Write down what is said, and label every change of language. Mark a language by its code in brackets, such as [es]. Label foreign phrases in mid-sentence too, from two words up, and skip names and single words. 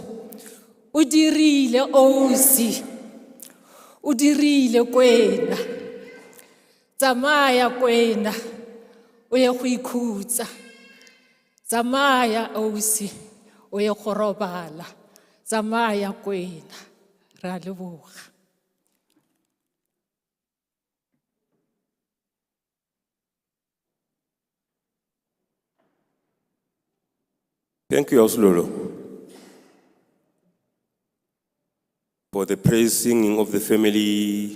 [tn] O dirile ausi, o dirile Kwena. Tsamaya Kwena, o ye go ikhutsa. Tsamaya ausi, o ye go robala. Tsamaya Kwena, re a leboga. [en] Thank you, Auslolo, for the praise singing of the family.